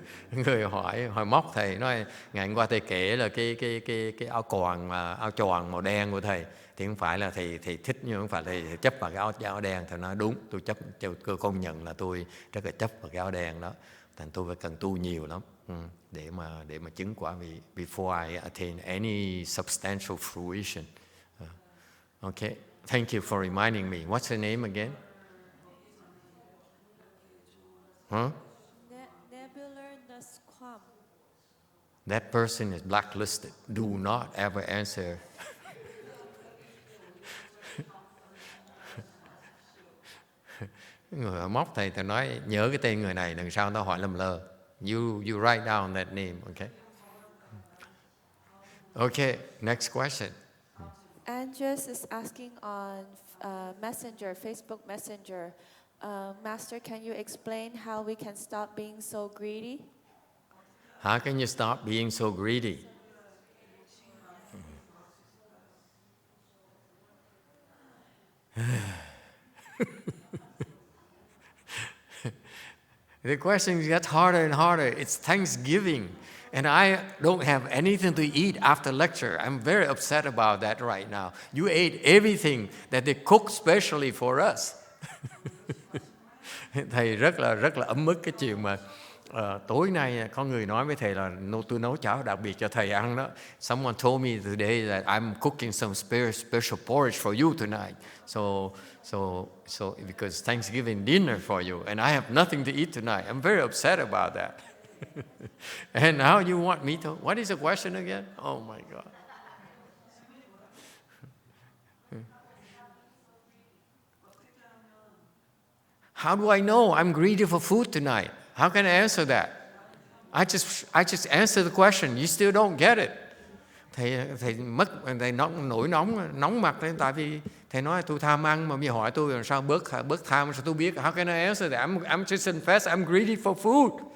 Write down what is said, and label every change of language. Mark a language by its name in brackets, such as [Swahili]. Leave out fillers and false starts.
[Vietnamese] Người hỏi móc thầy nói ngày hôm qua thầy kể là cái áo choàng màu đen của thầy thì không phải là thầy thích, nhưng không phải thầy chấp vào cái áo đen. Thầy nói đúng, tôi chấp, tôi công nhận là tôi rất là chấp vào cái áo đen đó. Thành tôi phải cần tu nhiều lắm để mà chứng quả vị [English] before I attain any substantial fruition. Okay, thank you for reminding me. What's her name again? Huh? Nebular Nusquam. That person is blacklisted. Do not ever answer. [Vietnamese] Người móc thầy nói nhớ cái tên người này, đằng sau tao hỏi lầm lơ. [English] You write down that name, okay? Okay, next question. Andres is asking on Messenger, Facebook Messenger. Master, can you explain how we can stop being so greedy? How can you stop being so greedy? The questions get harder and harder. It's Thanksgiving, and I don't have anything to eat after lecture. I'm very upset about that right now. You ate everything that they cooked specially for us. [Vietnamese] Thầy rất là ấm ức cái chuyện mà tối nay có người nói với thầy là tôi nấu cháo đặc biệt cho thầy ăn đó. [English] Someone told me today that I'm cooking some special porridge for you tonight. So because Thanksgiving dinner for you, and I have nothing to eat tonight. I'm very upset about that. And now you want me to? What is the question again? Oh my God. How do I know I'm greedy for food tonight? How can I answer that? I just answer the question. You still don't get it. [Vietnamese] Thầy nổi nóng mặt lên, tại vì thầy nói tôi tham ăn mà bây giờ hỏi tôi làm sao bớt tham, sao tôi biết? [English] How can I answer that? I'm just confess I'm greedy for food.